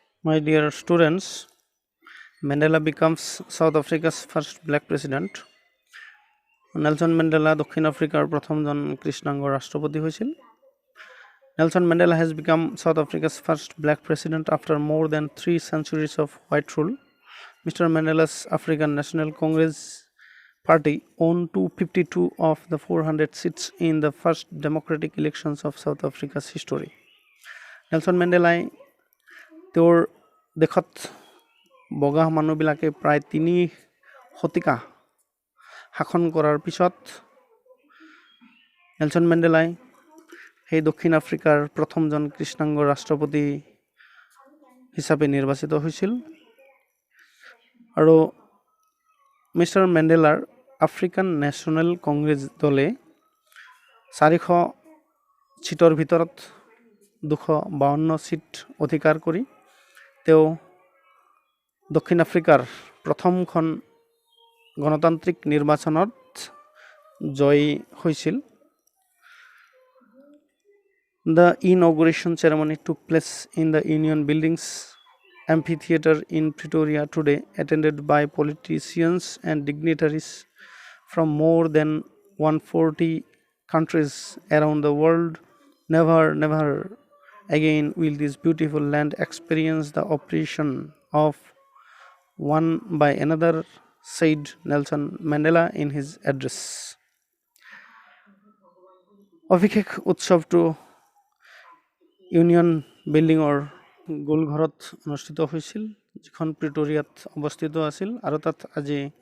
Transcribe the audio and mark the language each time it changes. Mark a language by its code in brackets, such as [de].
[en] My dear students, Mandela becomes South Africa's first black president. [as] Nelson Mandela দক্ষিণ আফ্ৰিকাৰ প্ৰথমজন কৃষ্ণাংগ ৰাষ্ট্ৰপতি হৈছিল। [en] Nelson Mandela has become South Africa's first black president after more than 3 centuries of white rule. Mr. Mandela's African National Congress Party won 252 of the 400 seats in the first democratic elections of South Africa's history. [as] Nelson Mandela তেওঁৰ দেশত বগা মানুহবিলাকে প্ৰায় 3 শতিকা শাসন কৰাৰ পিছত Nelson মেণ্ডেলাই সেই দক্ষিণ আফ্ৰিকাৰ প্ৰথমজন কৃষ্ণাংগ ৰাষ্ট্ৰপতি হিচাপে নিৰ্বাচিত হৈছিল আৰু মিষ্টাৰ মেণ্ডেলাৰ আফ্ৰিকান নেশ্যনেল কংগ্ৰেছ দলে 400 সিটৰ ভিতৰত 252 সিট অধিকাৰ কৰি তেওঁ দক্ষিণ আফ্ৰিকাৰ প্ৰথমখন গণতান্ত্ৰিক নিৰ্বাচনত জয়ী হৈছিল। [en] The inauguration ceremony took place in the Union Buildings amphitheater in Pretoria today, attended by politicians and dignitaries from more than 140 countries around the world. Never again will this beautiful land experience the oppression of one by another, said Nelson Mandela in his address. [as] অভিষেক উৎসৱটো union বিল্ডিঙৰ গোলঘৰত অনুষ্ঠিত হৈছিল, যিখন প্ৰিটৰিয়াত অৱস্থিত আছিল আৰু তাত আজি